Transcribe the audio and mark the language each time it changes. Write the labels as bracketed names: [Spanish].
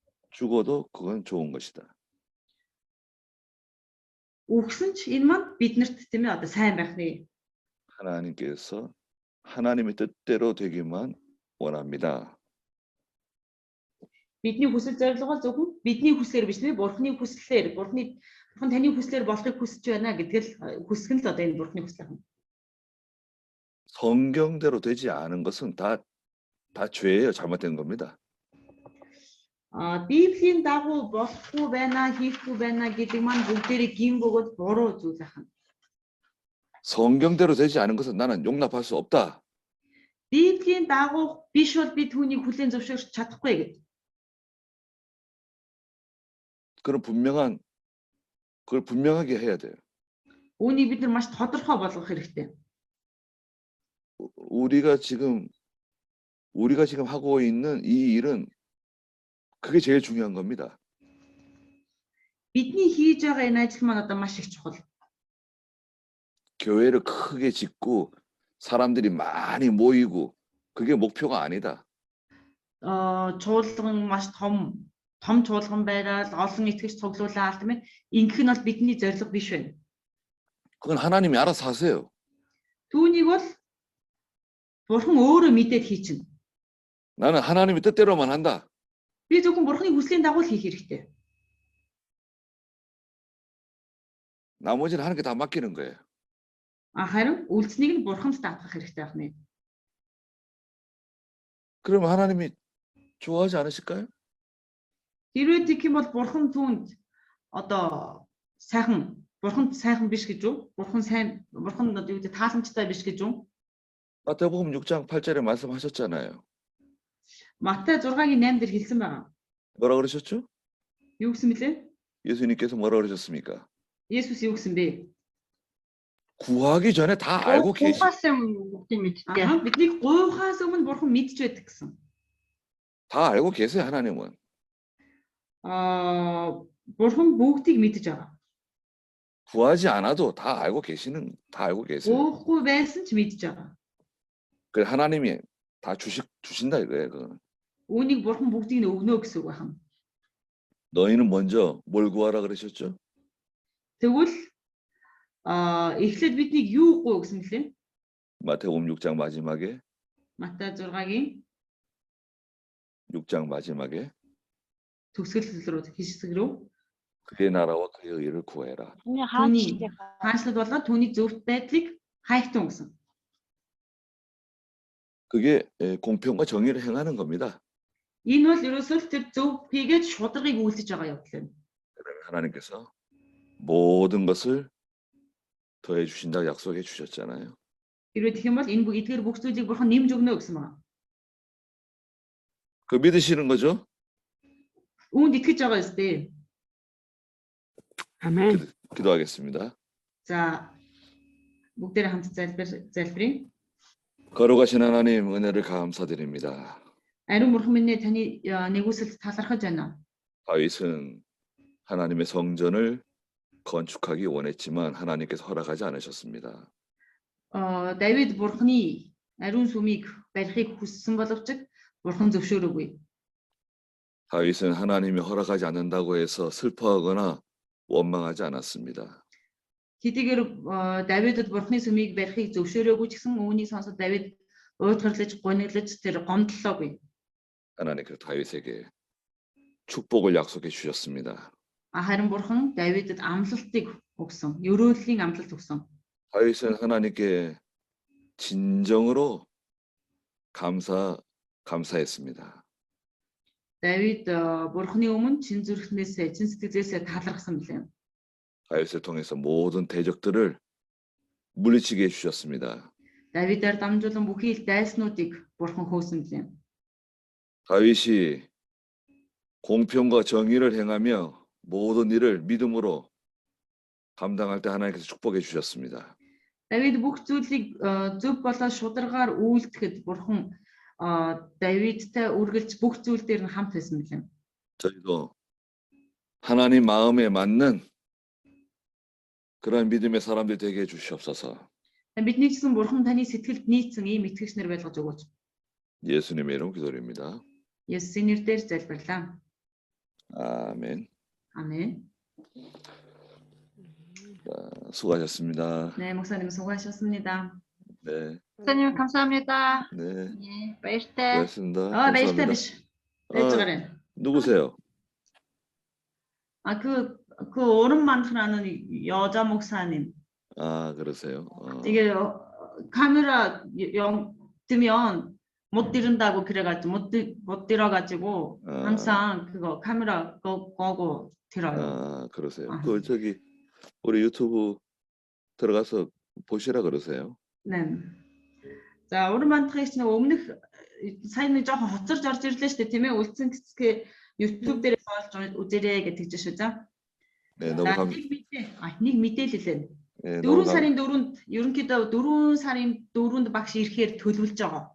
[Korean] 죽어도 그건 좋은 것이다. [Mongolian] үхсэн ч энэ маань биднэрт тийм ээ одоо сайн байх нэ. [Korean] 하나님께서 하나님의 뜻대로 되기만 원합니다. [Mongolian] Бидний хүсэл зорилго бол зөвхөн бидний хүслээр биш нэ Бурхны хүслээр Бурхан таны хүслээр болохыг хүсэж байна гэдгээл хүсэх нь л одоо энэ Бурхны хүсэл байна. [Korean] 성경대로 되지 않은 것은 다 죄예요. 잘못된 겁니다. [Mongolian] Библийн дагуу болохгүй байна, хийхгүй байна гэдэг маань бүгдээрээ гин бөгөөд буруу зүйл байна. [Korean] 성경대로 되지 않은 것은 나는 용납할 수 없다. [Mongolian] Библийн дагуу биш бол би түүнийг хүлээн зөвшөөрч чадахгүй гэдэг. [Korean] 그걸 분명하게 해야 돼요. [Mongolian] Үүнийг бид нар маш тодорхой болгох хэрэгтэй. [Korean] 우리가 지금 하고 있는 이 일은 그게 제일 중요한 겁니다. [Mongolian] Бидний хийж байгаа энэ ажил маань одоо маш их чухал. [Korean] 교회를 크게 짓고 사람들이 많이 모이고 그게 목표가 아니다. [Mongolian] Чуулган маш том чуулган байраад олон итгэгч цуглуулаад тийм ээ. Ингэх нь бол бидний зорилго биш байна. [Korean] 그건 하나님이 알아서 하세요. [Mongolian] Түүнийг бол Бурхан өөрөө мэдээд хийчихнэ. [Korean] 나는 하나님의 뜻대로만 한다. [Mongolian] Би зөвхөн Бурханы хүслийн дагуу л хийх хэрэгтэй. [Korean] 나머지는 하나님께 다 맡기는 거예요. [Mongolian] Харин үлдснийг нь Бурханд даатгах хэрэгтэй байна. [Korean] 그러면 하나님이 좋아하지 않으실까요? [Mongolian] Хэрвээ тийм бол Бурхан түүнд одоо Бурханд сайхан биш гэж үү? Бурхан одоо юу гэдэг тааламжтай биш гэж үү? [Korean] 마태복음 6장 8절에 말씀하셨잖아요. [Mongolian] Матай 6-гийн 8 дээр хэлсэн байгаа. [Korean] 뭐라 그러셨죠? [Mongolian] Юу гэсэн мөлий? [Korean] 예수님께서 뭐라 그러셨습니까? [Mongolian] Есүс юу гэсэн бэ? [Korean] 구하기 전에 다 알고 계시. [Mongolian] Ухаас юм мэддэг. Аа, бидний гуйхаас өмнө бурхан мэдж байдаг гэсэн. [Korean] 다 알고 계세요, 하나님은. [Mongolian] Бурхан бүгдийг мэдж байгаа. [Korean] 구하지 않아도 다 알고 계세요. [Mongolian] Гуйхгүй байсан ч мэдж байгаа. [Korean] 그 하나님이 다 주신다 이거예요. 그거는. [Mongolian] Үүнийг бурхан бүгдийг нь өгнө гэсэн үг байна. [Korean] 너희는 먼저 뭘 구하라 그러셨죠? [Mongolian] Тэгвэл эхлээд биднийг юу гуй гэсэн мөлий? [Korean] 마태복음 6장 마지막에 [Mongolian] Матай 6-гийн [Korean] 6장 마지막에 [Mongolian] төгсгөл рүү хэсэг рүү 그의 나라와 그의 의를 구해라. Түүний түүний хаанчлалыг хаанчлал болоод түүний зөвхт байдлыг хайхтун гэсэн. [Korean] 그게 공평과 정의를 행하는 겁니다. [Mongolian] Энэ бол ерөөсөө л тэр зөв хийгээд шударгыг үйлдэж байгаа явдал юм. [Korean] 그다음에 하나님께서 모든 것을 더해 주신다고 약속해 주셨잖아요. [Mongolian] Хэрвээ тэгэх юм бол энэ эдгээр бүх зүйлийг бурхан нэмж өгнө гэсэн байна. [Korean] 그 믿으시는 거죠? [Mongolian] Үүнд итгэж байгаа юм. Амен. [Korean] 기도하겠습니다. [Mongolian] За бүгдээрээ хамт залбирая. [Korean] 거룩하신 하나님 은혜를 감사드립니다. [Mongolian] Ариун бурхан минь таны нэгүсэлд талархаж байна. [Korean] 다윗은 하나님의 성전을 건축하기 원했지만 하나님께서 허락하지 않으셨습니다. [Mongolian] Давид бурханы ариун сүмийг барихыг хүссэн боловч бурхан зөвшөөрөөгүй. [Korean] 다윗은 하나님이 허락하지 않는다고 해서 슬퍼하거나 원망하지 않았습니다. [Mongolian] Хэдийгээр Давидд бурханы сүмийг барихыг зөвшөөрөөгүй ч гэсэн үүнийг сонсоод Давид уйтгарлаж, гониглаж тэр гомдлоогүй. [Korean] 하나님께서 다윗에게 축복을 약속해 주셨습니다. [Mongolian] Харин бурхан Давидд амлалтыг өгсөн. Өрөөллийн амлалт өгсөн. [Korean] 다윗은 하나님께 진정으로 감사했습니다. [Mongolian] Давид бурханы өмнө чин зүрхнээсээ, чин сэтгэлээсээ талархсан билээ. [Korean] 다윗을 통해서 모든 대적들을 물리치게 해주셨습니다. [Mongolian] Давидаар дамжуулан бүхий л дайснуудыг бурхан хөөсөн билээ. [Korean] 다윗이 공평과 정의를 행하며 모든 일을 믿음으로 감당할 때 하나님께서 축복해 주셨습니다. [Mongolian] Давид бүх зүйлийг зөв болоод шударгаар үйлдэхэд бурхан Давидтай үргэлж бүх зүйл дээр нь хамт байсан билээ. [Korean] 저희도 하나님 마음에 맞는 그런 믿음의 사람들이 되게 해주시옵소서. [Mongolian] Бидний гэсэн бурхан таны сэтгэлд нийцсэн ийм итгэгч нар байлгаж өгөөч. [Korean] 예수님의 이름 기도드립니다. [Mongolian] Есүсийн нэрээр залбирлаа. [Korean] 아멘. 아멘. 수고하셨습니다. 네, 목사님 수고하셨습니다. 네, 목사님 감사합니다. 네, [Mongolian] 예, баяртай. [Korean] 고맙습니다. [Mongolian] баяртай [Korean] 감사합니다. биш. байж 누구세요? 그 오른 만트라는 여자 목사님. 아, 그러세요. 이게 카메라 뜨면 못 들은다고 그래가지고 못 들어가지고 항상 그거 카메라 꺼고 들어요. 아, 그러세요. 아. 그 저기 우리 유튜브 들어가서 보시라 그러세요. 네. [Mongolian] За уран мантрагч нэг өмнөх сайн нэг жоохон хоцорж орж ирлээ шүү дээ тийм ээ. Үлдсэн гэсгээ YouTube дээрээс олж үзээрэй гэж тэгж шүү за. [Korean] 네, 너무 [Mongolian] нэг мэдээлэл. [Korean] 네, [Mongolian] 4 сарын 4-нд ерөнхийдөө 4 сарын 4-нд багш ирэхээр төлөвлөж байгаа.